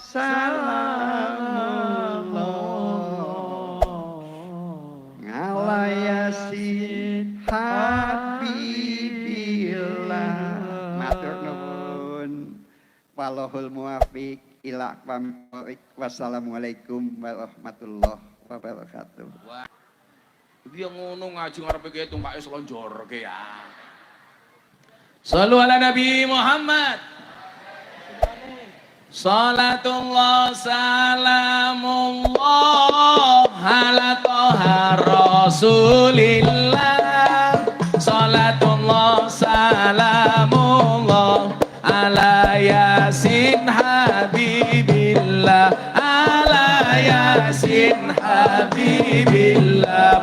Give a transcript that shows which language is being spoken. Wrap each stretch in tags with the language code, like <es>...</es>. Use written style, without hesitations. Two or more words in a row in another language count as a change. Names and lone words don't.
<ar>سلام الله على ياسين حبيب الله.</ar> <jv>Matur nuwun.</jv> <ar>والله الموفق إلى أقوم الطريق. والسلام عليكم ورحمة الله وبركاته. Wah.</ar> <jv>Dia ngono ngaji ngarepe ki tumpake slonjorke ya.</jv> <ar>صلوا على نبي محمد. صلاة الله سلام الله على طه رسول الله. صلاة الله سلام الله على ياسين حبيب الله. على ياسين حبيب الله.</ar>